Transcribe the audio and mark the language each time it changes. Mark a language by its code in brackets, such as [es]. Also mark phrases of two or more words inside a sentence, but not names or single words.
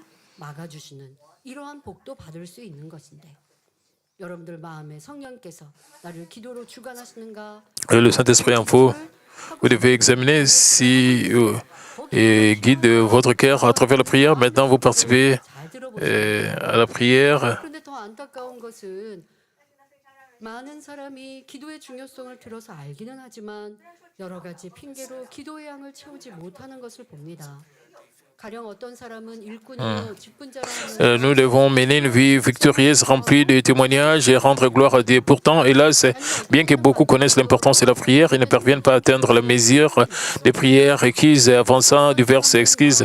[fr] Le Saint-Esprit en vous, vous devez examiner si il guide votre cœur à travers la prière. Maintenant, vous participez à la prière. [ko] 많은 사람이 기도의 중요성을 들어서 알기는 하지만 여러 가지 핑계로 기도의 양을 채우지 못하는 것을 봅니다. [fr] Nous devons mener une vie victorieuse, remplie de témoignages et rendre gloire à Dieu. Pourtant, hélas, bien que beaucoup connaissent l'importance de la prière, ils ne parviennent pas à atteindre la mesure des prières requises, avançant diverses exquises.